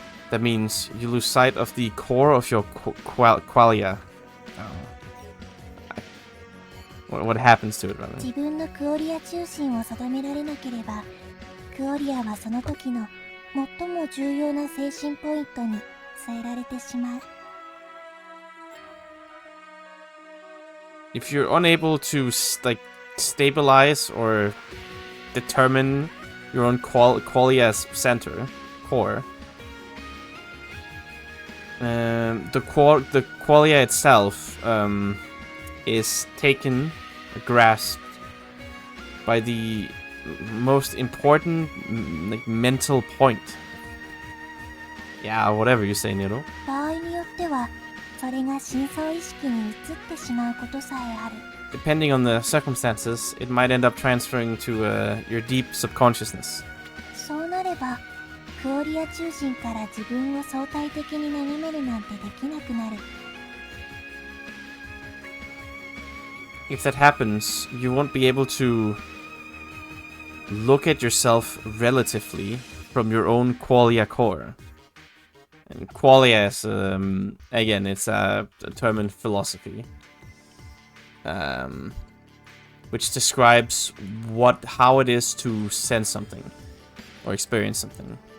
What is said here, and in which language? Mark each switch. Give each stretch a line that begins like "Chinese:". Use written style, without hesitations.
English: That means you lose sight of the core of your qualia. What happens to it, rather?
Japanese: 自分のクオリア中心を定められなければ、クオリアはその時の最も重要な精神ポイントに据えられてしまう。
English: If you're unable to stabilize or determine your own qualia center, core, the qualia itself is taken, grasped by the most important mental point. Yeah, whatever you say, Nero.
Japanese: 場合によっては、それが深層意識に移ってしまうことさえある。
English: Depending on the circumstances, it might end up transferring to your deep subconsciousness.
Japanese: そうなれば、クオリア中心から自分を相対的に眺めるなんてできなくなる。
English: if that happens, you won't be able to look at yourself relatively from your own qualia core. And qualia is, again, it's a term in philosophy, which describes how it is to sense something or experience something.